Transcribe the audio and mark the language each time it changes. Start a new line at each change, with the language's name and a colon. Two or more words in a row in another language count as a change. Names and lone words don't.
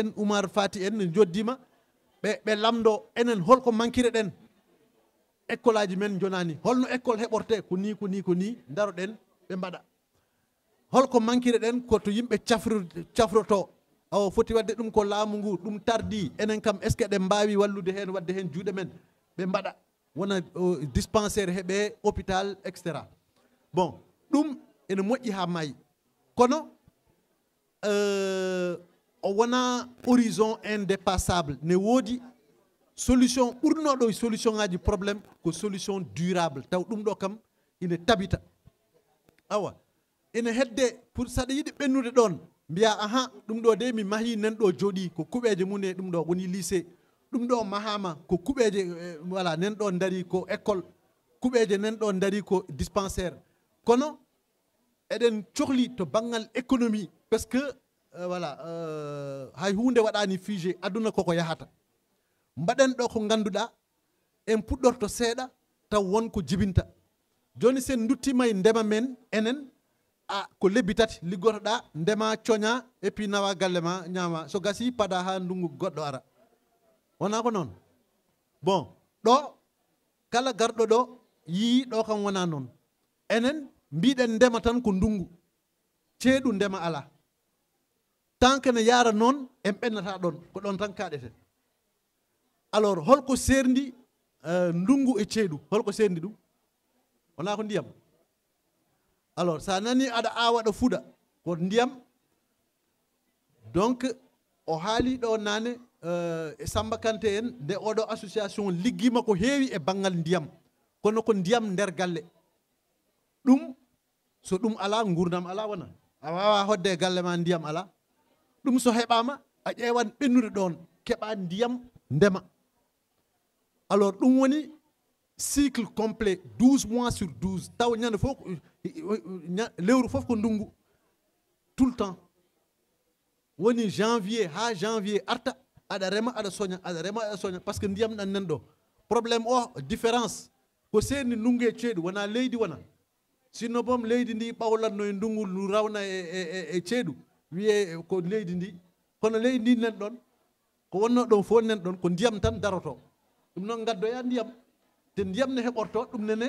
Fula: en Oumar Fati en ne joddima ɓe lamdo enen holko mankire ɗen école aji men jonani holno école heɓorte ko ni daroɗen ɓe mbaɗa holko mankire ɗen koto yimɓe cafroto awo foti wadde ɗum ko laamu ngu ɗum tardi enen kam
French: est ce que
Fula: ɗen mbawi wallude hen wadde hen juuɗe men ɓe mbaɗa wona dispensaire heeɓe hôpital etc. Bon ɗum ene moƴƴi ha maayi kono o wona
French: horizon indépassable
Fula: ne woodi solution ɓurnoɗo solution ngaji probléme ko
French: solution durable
Fula: taw ɗum ɗo kam ina tabita awa ina hedde pour saɗa yiɗi ɓennude ɗon mbiya aha ɗum ɗo de mi mahi nan ɗo jooɗi ko kuɓeje mum e ɗum ɗo woni lycée ɗum ɗo mahama ko kuɓeje voilà nan ɗo dari ko école kuɓeje nan ɗo dari ko dispensaire kono eɗen cohli to banggal économie
French: parce que voilà
Fula: hay hunde waɗani figé aduna koko yahata mbaɗen ɗo ko ganduɗa en puɗɗorto seeɗa taw wonko jibinta joni sen duttima e ndema men enen ko lebbi tati liggotoɗa ndema coña
French: et puis
Fula: nawa galle ma ñama so gasi pada ha ndungu goɗɗo ara wona ko noon. Bon ɗo kala garɗo ɗo yii ɗo kam wona noon enen mbiɗen ndema tan ko ndungu ceeɗu ndema ala
French: tant que
Fula: ne yara noon en ɓennata ɗon ko ɗon tan kaɗeten. Alors holko serndi ndungu e ceeɗu holko serndi ɗum wona ko ndiyam. Alors sa nani aɗa awa ɗo fuɗa ko ndiyam donc o haali ɗo nane e Samba Kanté en nde oɗo association liggima ko heewi e banggal ndiyam kono ko ndiyam nder galle ɗum so ɗum ala gurdam ala wona a wawa hodde galle ma ndiyam ala ɗum so heɓama a ƴeewan ɓennude ɗon keɓa ndiyam ndema. Alors ɗum woni
French: cycle complet 12 mois sur 12
Fula: taw ñande fof lewru fof ko ndungu
French: tout le temps
Fula: woni janvier ha janvier arta aɗa rema aɗa soña
French: par ce que
Fula: ndiyam ɗan nan ɗo probléme o différence ko seeni ndungu e ceeɗu wona leydi wona sinno boom leydi ndi ɓawlatno e ndungu ndu rawna e ceeɗu wiye ko leydi ndi kono leydi ndi nan ɗon ko wonno ɗon fof nan ɗon ko ndiyam tan daroto ɗum noon gaddoya ndiyam te ndiyam ne heɓorto ɗum nene